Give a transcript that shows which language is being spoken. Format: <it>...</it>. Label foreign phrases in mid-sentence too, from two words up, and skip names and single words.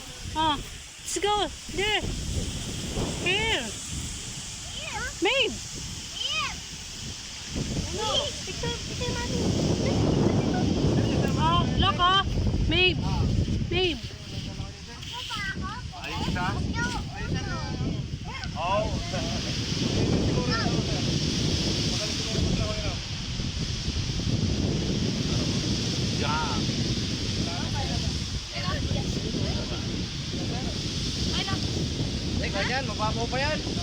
<en>Oh, let's go. There. Here. Mabe. Oh, look, oh. Mabe.</en> <tl>Mabe. Ayun siya? Oo. Yan. Ganyan, mababaw pa yan.</tl>